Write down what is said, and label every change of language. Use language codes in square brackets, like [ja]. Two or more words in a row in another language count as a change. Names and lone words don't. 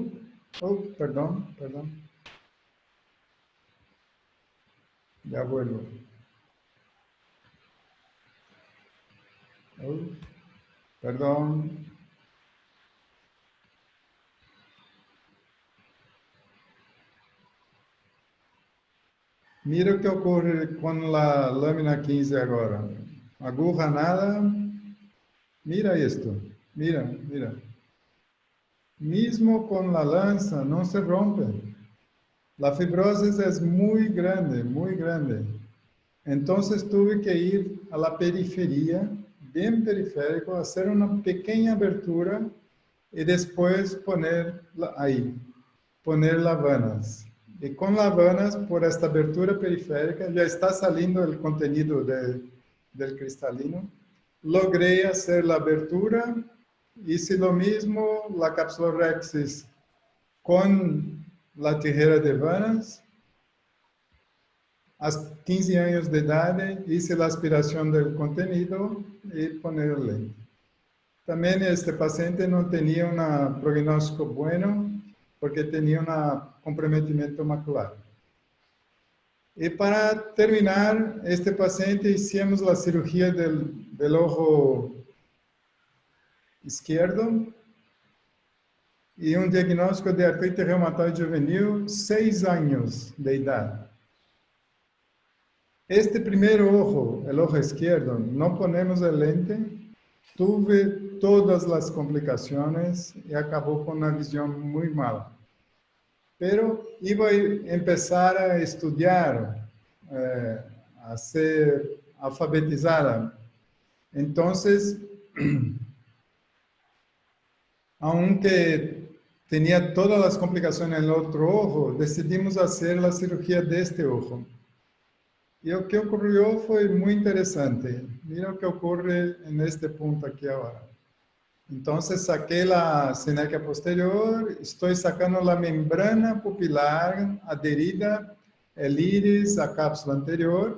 [es] Oh, perdón. Ya vuelvo. Oh, perdón. [pt] Mira o que ocorre com a lâmina 15 agora. [es] Aguja nada. Mira isto. Mira. [pt] Mesmo com a lança, não se rompe. A fibrose é muito grande. Então, tive que ir à la periferia, bem periférico, fazer uma pequena abertura e depois poner lavanas. E com lavanas, por esta abertura periférica, já está saindo o conteúdo del cristalino. Logrei fazer a abertura, [es] hice lo mismo, la cápsula Rexis con la tijera de vanas. [pt] A 15 anos de idade, [es] hice la aspiração del contenido e poner el lente. [pt] Também este paciente não tinha um prognóstico bueno, porque tinha um comprometimento macular. E para terminar, este paciente hicimos a cirurgia [es] del ojo izquierdo [pt] e um diagnóstico de artrite reumatoide juvenil, 6 anos de idade. Este primeiro ojo, o [es] ojo izquierdo, [pt] não ponemos a lente, tuve todas as complicações e acabou com uma visão muito mala. [es] Pero iba a empezar [pt] a estudar, a ser alfabetizada. [es] Entonces, aunque tenía todas las complicaciones en el otro ojo, decidimos hacer la cirugía de este ojo. Y lo que ocurrió fue muy interesante. Mira lo que ocurre en este punto aquí ahora. Entonces saqué la cineca posterior, estoy sacando la membrana pupilar adherida, el iris, a cápsula anterior.